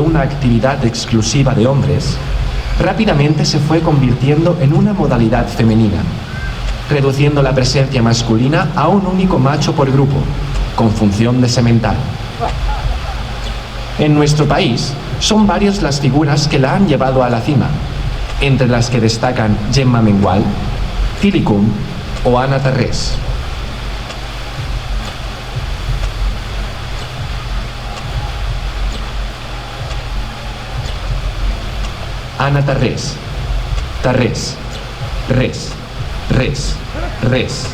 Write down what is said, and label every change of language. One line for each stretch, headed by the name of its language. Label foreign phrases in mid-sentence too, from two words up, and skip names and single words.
Spanish: una actividad exclusiva de hombres, rápidamente se fue convirtiendo en una modalidad femenina, reduciendo la presencia masculina a un único macho por grupo, con función de semental. En nuestro país, son varias las figuras que la han llevado a la cima, entre las que destacan Gemma Mengual, Tilicum o Ana Tarrés. Ana Tarrés, Tarrés, res, res, res,